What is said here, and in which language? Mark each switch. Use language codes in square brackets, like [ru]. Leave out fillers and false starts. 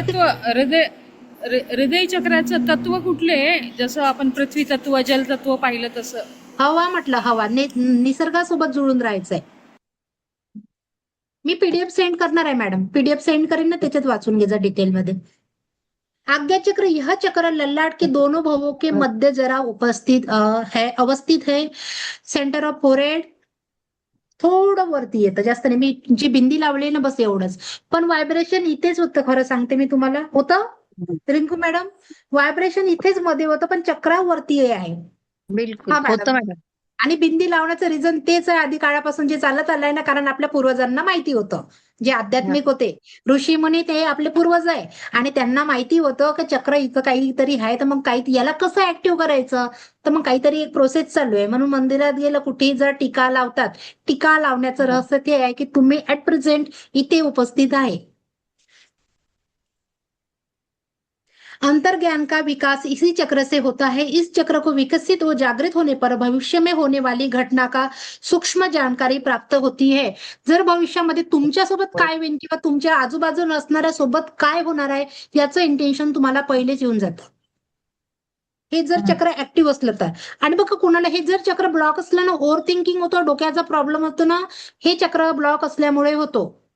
[mr] तत्व, हृदय चक्राचं तत्व कुठले? जसं आपण पृथ्वी तत्व, जल तत्व पाहिलं तसं. हवा म्हटलं, हवा, निसर्गासोबत जुळून राहायचंय. मी पीडीएफ सेंड करणार आहे मॅडम, पीडीएफ सेंड करेन ना, त्याच्यात वाचून घ्यायचा डिटेलमध्ये. [hi] आज्ञा चक्र, यह चक्र ललाट के दोनों भवों के मध्य जरा अवस्थित है. [en] centre of forehead, [mr] थोडं वरती येतं, जास्त नाही. मी जी बिंदी लावली ना, बस एवढंच. पण व्हायब्रेशन इथेच होतं, खरं सांगते मी तुम्हाला. होतं रिंकू मॅडम, व्हायब्रेशन इथेच मध्ये होतं, पण चक्रावरती आहे. बिलकुल हा होतं मॅडम. मॅडम. आणि बिंदी लावण्याचं रिझन तेच आहे, आधी काळापासून जे चालत आलंय ना, कारण आपल्या पूर्वजांना माहिती होतं, जे आध्यात्मिक होते ऋषी मुनी, ते आपले पूर्वज आहे. आणि त्यांना माहिती होतं की चक्र इथं काहीतरी आहे, तर मग काही याला कसं ऍक्टिव्ह करायचं, तर मग काहीतरी एक प्रोसेस चालू आहे. म्हणून मंदिरात गेलं, कुठेही जर टीका लावतात, टीका लावण्याचं रहस्य ते आहे की तुम्ही [en] at present [mr] इथे उपस्थित आहे. [hi] अंतर्ज्ञान का विकास इसी चक्र से होता है. इस चक्र को विकसित व जागृत होने पर भविष्य में होने वाली घटना का सूक्ष्म जानकारी प्राप्त होती है. [mr] जर भविष्यामध्ये तुमच्यासोबत काय होईल किंवा तुमच्या आजूबाजूला असणाऱ्या सोबत काय होणार आहे याचं इंटेन्शन तुम्हाला पहिलेच येऊन जातं, हे जर चक्र ऍक्टिव्ह असलं तर. आणि बघा, कुणाला हे जर चक्र ब्लॉक असलं ना, ओव्हर थिंकिंग होतो, डोक्याचा प्रॉब्लेम होतो ना, हे चक्र ब्लॉक असल्यामुळे होतो.